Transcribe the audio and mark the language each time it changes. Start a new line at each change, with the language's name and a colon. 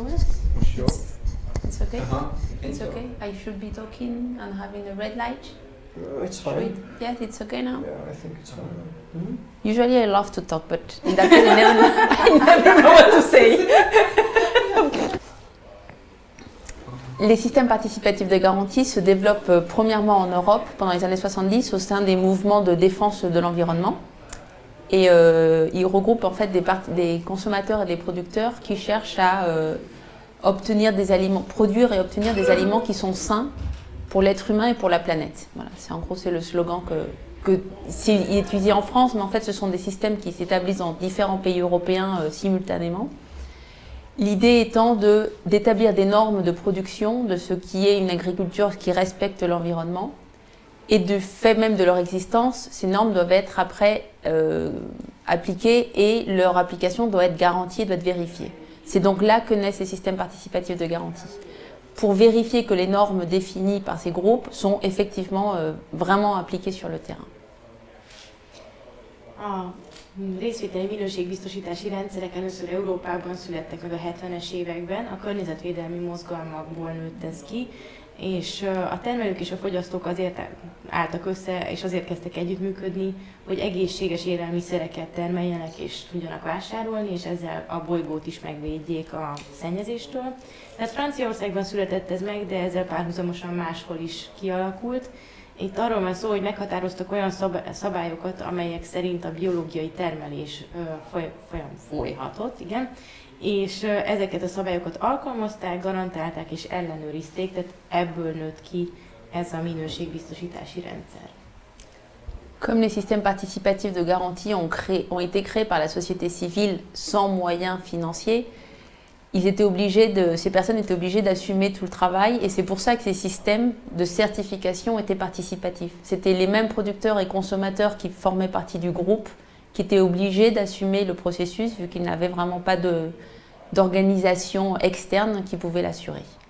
Hungarian: Most jó?
English: It's okay? Aha. It's okay? I should be talking and having a red light? No, it's Should we- fine. Yes, it's okay now? Yeah, I think it's fine. Usually I love to talk, but in that case I never know what to say.
French: Les systèmes participatifs de garantie se développent premièrement en Europe pendant les années 70 au sein des mouvements de défense de l'environnement. Et ils regroupent en fait des consommateurs et des producteurs qui cherchent à obtenir des aliments, produire et obtenir des aliments qui sont sains pour l'être humain et pour la planète. Voilà, c'est le slogan que c'est étudié en France, mais en fait ce sont des systèmes qui s'établissent dans différents pays européens simultanément. L'idée étant d'établir des normes de production de ce qui est une agriculture qui respecte l'environnement. Et du fait même de leur existence, ces normes doivent être après appliquées et leur application doit être garantie, doit être vérifiée. C'est donc là que naissent ces systèmes participatifs de garantie. Pour vérifier que les normes définies par ces groupes sont effectivement vraiment appliquées sur le terrain.
Hungarian: A részvételi minőségbiztosítási rendszerek először Európában születtek meg a 70-es években, a környezetvédelmi mozgalmakból nőtt ez ki, és a termelők és a fogyasztók azért álltak össze, és azért kezdtek együttműködni, hogy egészséges élelmiszereket termeljenek és tudjanak vásárolni, és ezzel a bolygót is megvédjék a szennyezéstől. Tehát Franciaországban született ez meg, de ezzel párhuzamosan máshol is kialakult. Itt arról van szó, hogy meghatároztak olyan szabályokat, amelyek szerint a biológiai termelés folyhatott, igen, és ezeket a szabályokat alkalmazták, garantálták és ellenőrizték, tehát ebből nőtt ki ez a minőségbiztosítási rendszer.
French: Comme les systèmes participatifs de garantie ont été créés par la société civile sans moyens financiers, ces personnes étaient obligées d'assumer tout le travail et c'est pour ça que ces systèmes de certification étaient participatifs. C'était les mêmes producteurs et consommateurs qui formaient partie du groupe qui étaient obligés d'assumer le processus vu qu'ils n'avaient vraiment pas d'organisation externe qui pouvait l'assurer.